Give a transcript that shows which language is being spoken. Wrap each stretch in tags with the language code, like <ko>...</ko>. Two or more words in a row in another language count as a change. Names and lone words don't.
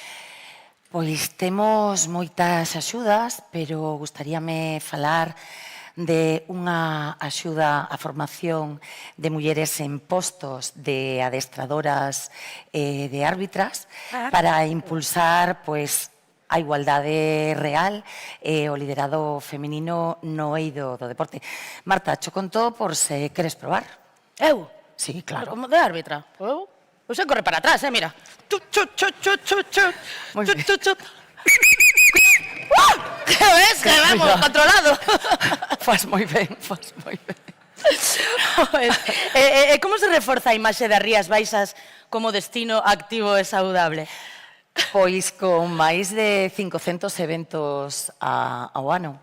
<gl>Pois temos moitas axudas, pero gustaríame falar de unha axuda á formación de mulleres en postos de adestradoras e de árbitras para impulsar, pois, a igualdade real e o liderado feminino no eido do deporte. Marta, cho conto por se queres probar. Eu? Sí, claro. Como de árbitra? Eu? Eu sei correr para atrás, mira. Chut, chut, chut, chut, chut, chut. Moi Chut, ben. chut, chut. Que ves, que vamos, controlado. Fas moi ben, fas moi ben. E como se reforza a imaxe das Rías Baixas como destino activo e saudable? Pois con máis de 500 eventos ao ano.</gl>